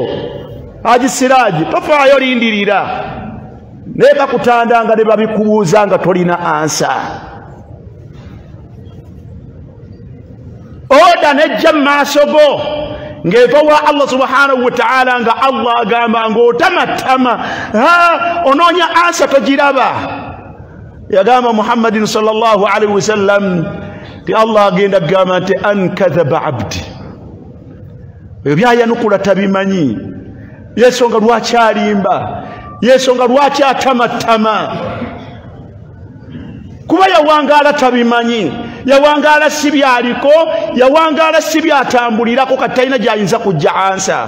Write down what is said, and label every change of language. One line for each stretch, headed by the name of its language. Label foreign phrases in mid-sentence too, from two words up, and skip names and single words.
Ganda: Haji Siraaji, tofaayo olindirira. Naye bakutandanga ne babikubuuza nga tolina ansa. Oda nejja mu maaso go ng'eva wa Allah
Arabic: سبحانه وتعالى,
Ganda: nga Allah agamba ng'otamatama, onoonya ansa togiraba. Yagamba Muhammadin
Arabic: صلى الله عليه وسلم
Ganda: ti Allah agenda kugamba nti
Arabic: أن كذب عبدي,
Ganda: ebyo byayanukula tabimanyi, yensonga lwaki alimba, yensonga lwaki atamatama, kuba yawangaala tabimanyi, yawangaala si byaliko, yawangaala si byatambulirako, kati talina gyayinza kujja ansa.